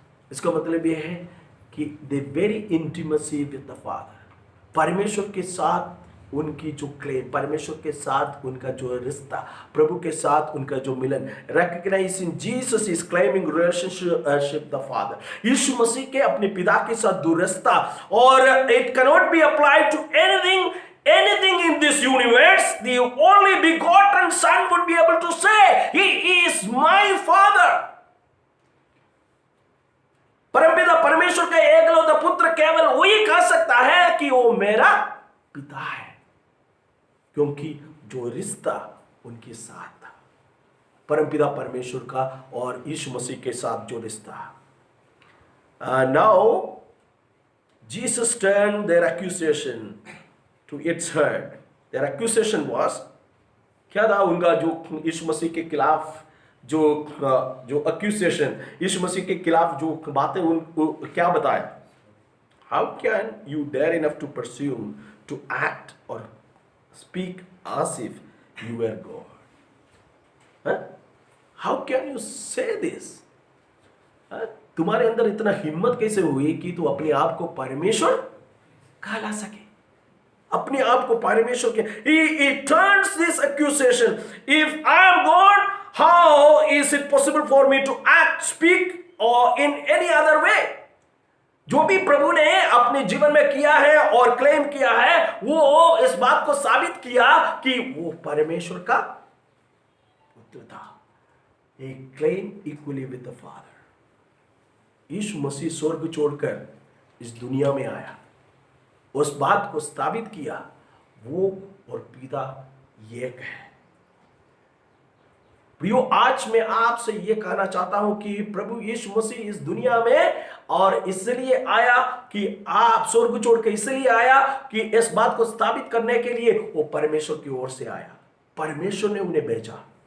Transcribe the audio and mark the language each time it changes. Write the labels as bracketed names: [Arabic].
[Hindi] इसका मतलब यह है कि [English] the very intimacy with the father, [Hindi] परमेश्वर के साथ उनकी जो क्लेम, परमेश्वर के साथ उनका जो रिश्ता, प्रभु के साथ उनका जो मिलन, [English] Recognise in Jesus is claiming relationship the father. [Hindi] यीशु मसीह के अपने पिता के साथ जो रिश्ता, और [English] It can not be applied to anything in this universe. The only begotten son would be able to say, he is my father. [Hindi] परमपिता परमेश्वर का एकलौता पुत्र केवल वही कह सकता है कि वो मेरा पिता है, क्योंकि जो रिश्ता उनके साथ था, परमपिता परमेश्वर का और यीशु मसीह के साथ जो रिश्ता। [English] Now Jesus turn their accusation to its head. Their accusation was, [Hindi] क्या था उनका जो यीशु मसीह के खिलाफ जो एक्यूजेशन, यीशु मसीह के खिलाफ जो बातें उनको क्या बताया? [English] How can you dare enough to presume to act और speak as if you were God? Huh? How can you say this? [Hindi] तुम्हारे अंदर इतना हिम्मत कैसे हुई कि तू अपने आप को परमेश्वर कहला सके? अपने आप को परमेश्वर के, [English] he turns this accusation, if I am God, how is it possible for me to act, speak or in any other way? [Hindi] जो भी प्रभु ने अपने जीवन में किया है और क्लेम किया है, वो इस बात को साबित किया कि वो परमेश्वर का पुत्र था। [English] He claimed equally with the Father. [Hindi] यीशु मसीह स्वर्ग छोड़कर इस दुनिया में आया, उस बात को साबित किया वो और पिता एक है। प्रियो, आज मैं आपसे ये कहना चाहता हूं कि प्रभु यीशु मसीह इस दुनिया में और इसलिए आया कि आप स्वर्ग छोड़ के इसलिए आया कि इस बात को स्थापित करने के लिए वो परमेश्वर की ओर से आया, परमेश्वर ने उन्हें भेजा।